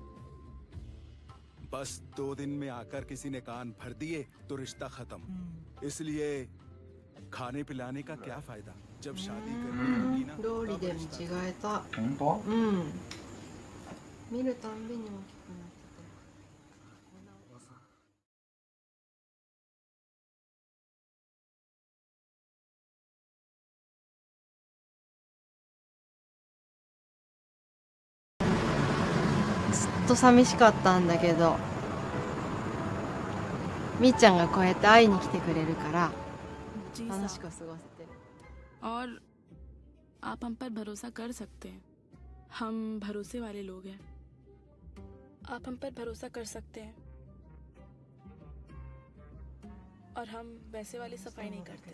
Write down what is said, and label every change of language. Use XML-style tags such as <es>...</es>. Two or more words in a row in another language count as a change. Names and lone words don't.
<hi>बस 2 दिन में आकर किसी ने कान भर दिए तो रिश्ता खत्म। इसलिए खाने पिलाने का क्या फायदा जब शादी करनी होगी ना।</hi> <ja>料理で見違えた。本当？うん見るたんびに大きくなってて。ずっと寂しかったんだけど、みっちゃんがこうやって会いに来てくれるから</ja> <hi>जी</hi> <ja>楽しく</ja> <hi>साहब।</hi> <ja>過ごせてる。</ja> <hi>और आप हम पर भरोसा कर सकते हैं। हम भरोसे वाले लोग हैं। आप हम पर भरोसा कर सकते हैं। और हम वैसे वाली सफाई नहीं करते।</hi>